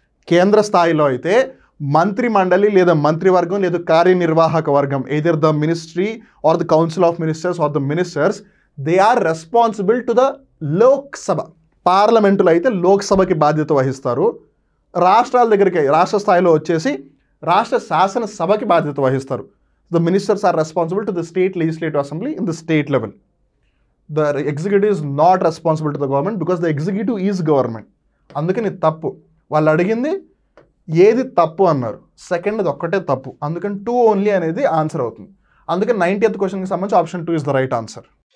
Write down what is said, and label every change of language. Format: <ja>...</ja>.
<te>కేంద్ర స్థాయిలో అయితే మంత్రి మండలి లేదా మంత్రివర్గం లేదా కార్యనిర్వాహక వర్గం,</te> <en>Either the ministry are the council of ministers are the ministers, they are responsible to the Lok Sabha.</en> <te>పార్లమెంటులో అయితే లోక్సభకి బాధ్యత వహిస్తారు. రాష్ట్రాల దగ్గరికి రాష్ట్ర స్థాయిలో వచ్చేసి రాష్ట్ర శాసనసభకి బాధ్యత వహిస్తారు.</te> <en>The ministers are responsible to the state legislative assembly in the state level. The executive is not responsible to the government because the executive is government.</en> <te>అందుకని తప్పు. వాళ్ళు అడిగింది ఏది తప్పు అన్నారు, సెకండ్ అది ఒక్కటే తప్పు. అందుకని 2 ఓన్లీ అనేది ఆన్సర్ అవుతుంది. అందుకని 90th క్వశ్చన్కి సంబంధించి</te> <en>Option 2 is the right answer.</en>